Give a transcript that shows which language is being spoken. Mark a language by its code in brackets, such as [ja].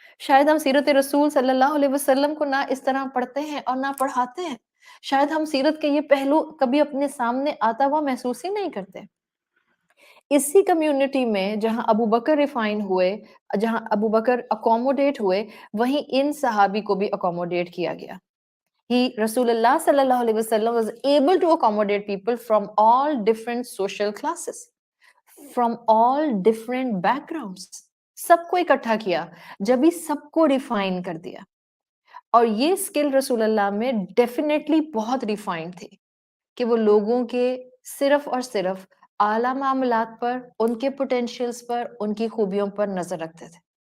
[ur] شاید ہم سیرت رسول صلی اللہ علیہ وسلم کو نہ اس طرح پڑھتے ہیں اور نہ پڑھاتے ہیں. شاید ہم سیرت کے یہ پہلو کبھی اپنے سامنے آتا ہوا محسوس ہی نہیں کرتے. اسی کمیونٹی میں جہاں ابو بکر ریفائن ہوئے، جہاں ابو بکر اکوموڈیٹ ہوئے، وہیں ان صحابی کو بھی اکوموڈیٹ کیا گیا. [en] رسول اللہ صلی اللہ علیہ وسلم was able to accommodate people from all different social classes, from all different backgrounds. [ur] سب کو اکٹھا کیا، جب ہی سب کو ریفائن کر دیا. اور یہ اسکل رسول اللہ میں ڈیفینیٹلی بہت ریفائنڈ تھی کہ وہ لوگوں کے صرف اور صرف اعلیٰ معاملات پر، ان کے پوٹینشیلز پر، ان کی خوبیوں پر نظر رکھتے تھے.